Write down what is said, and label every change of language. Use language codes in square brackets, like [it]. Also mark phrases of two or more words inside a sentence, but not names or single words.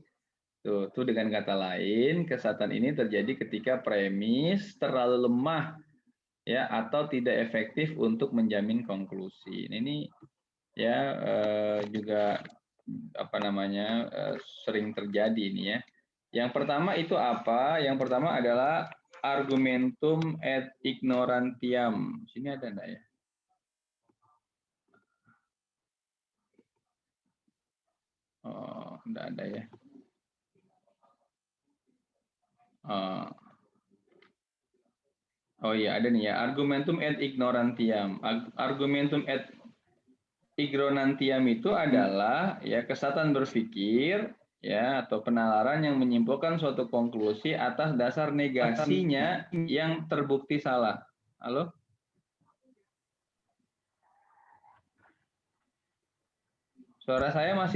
[id] Tuh dengan kata lain, kesesatan ini terjadi ketika premis terlalu lemah ya atau tidak efektif untuk menjamin konklusi. Ini ya juga apa namanya sering terjadi ini ya. Yang pertama itu apa? Yang pertama adalah [la] argumentum et ignorantiam. [id] Sini ada enggak ya? Oh, enggak ada ya. Oh iya, ada nih ya. [la] Argumentum et ignorantiam. Argumentum et ignorantiam [id] itu adalah ya kesesatan berpikir ya atau penalaran yang menyimpulkan suatu konklusi atas dasar negasinya yang terbukti salah. Halo? Suara saya masih